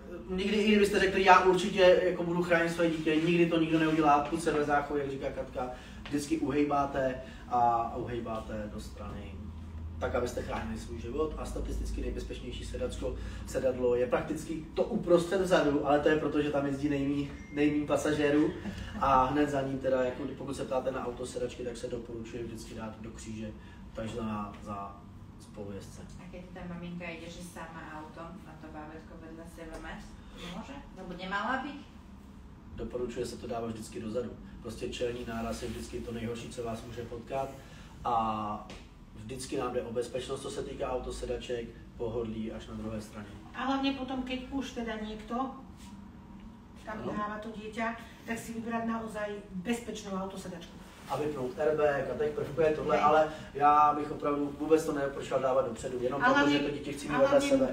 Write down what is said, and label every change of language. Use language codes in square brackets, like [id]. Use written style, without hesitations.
[cs] Nikdy, i kdybyste řekli, já určitě jako budu chránit své dítě, nikdy to nikdo neudělá, půjď se ve záchově, jak říká Katka, vždycky uhejbáte a uhejbáte do strany, tak abyste chránili svůj život. A statisticky nejbezpečnější sedadlo je prakticky to uprostřed vzadu, ale to je proto, že tam jezdí nejméně pasažérů a hned za ním teda, jako pokud se ptáte na autosedačky, tak se doporučuje vždycky dát do kříže, takže za spolujezdce. [sk] A keď tá maminka ide, že sama autom a to bábätko vedľa seba mať, môže? Lebo nemala byť? [cs] Doporučuje se to dávat vždycky dozadu. Prostě čelní náraz je vždycky to nejhorší, co vás může potkat a vždycky nám jde o bezpečnost, co se týká autosedaček, pohodlí až na druhé straně. [sk] A hlavne potom, keď už teda niekto tam vyháva to dieťa, tak si vybrať naozaj bezpečnou autosedačku. [cs] A vypnout airbag a teď prvkuje tohle, ale já bych opravdu vůbec to nedoporučoval dávat dopředu, jenom proto, že to dítě chci mít vedle sebe.